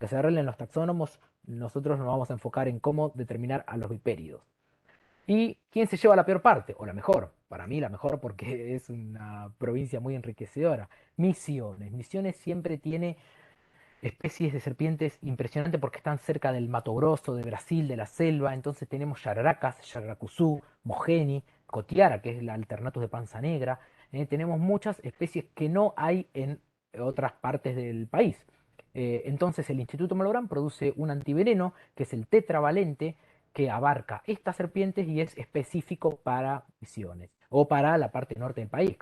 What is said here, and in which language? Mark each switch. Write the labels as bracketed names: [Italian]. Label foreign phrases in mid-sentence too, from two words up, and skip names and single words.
[Spanish] Que se arreglen los taxónomos, nosotros nos vamos a enfocar en cómo determinar a los vipéridos. ¿Y quién se lleva la peor parte? O la mejor. Para mí la mejor porque es una provincia muy enriquecedora. Misiones. Misiones siempre tiene especies de serpientes impresionantes porque están cerca del Mato Grosso, de Brasil, de la selva. Entonces tenemos yararacas, yararacuzú, mogeni, cotiara, que es el alternatus de panza negra. Tenemos muchas especies que no hay en otras partes del país. Entonces el Instituto Malbrán produce un antiveneno que es el tetravalente que abarca estas serpientes y es específico para Misiones o para la parte norte del país.